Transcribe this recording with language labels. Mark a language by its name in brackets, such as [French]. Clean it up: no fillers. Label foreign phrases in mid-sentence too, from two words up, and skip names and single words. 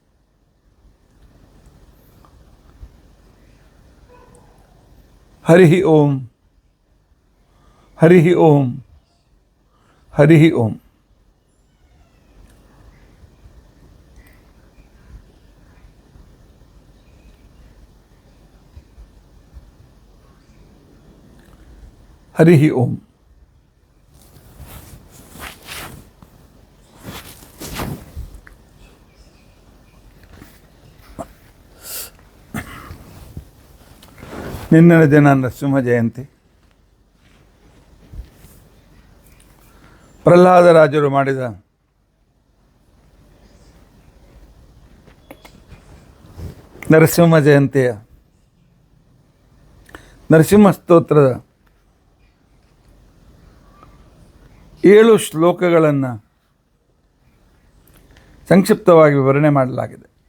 [Sanskrit] ಹರಿ ಓಂ ಹರಿ ಓಂ ಹರಿ ಓಂ. ಹರಿ ಓಂ. [Kannada] ನಿನ್ನೆ ದಿನ ನರಸಿಂಹ ಜಯಂತಿ. ಪ್ರಹ್ಲಾದರಾಜರು ಮಾಡಿದ ನರಸಿಂಹ ಜಯಂತಿಯ ನರಸಿಂಹ ಸ್ತೋತ್ರದ 7 ಶ್ಲೋಕಗಳನ್ನು ಸಂಕ್ಷಿಪ್ತವಾಗಿ ವಿವರಣೆ ಮಾಡಲಾಗಿದೆ.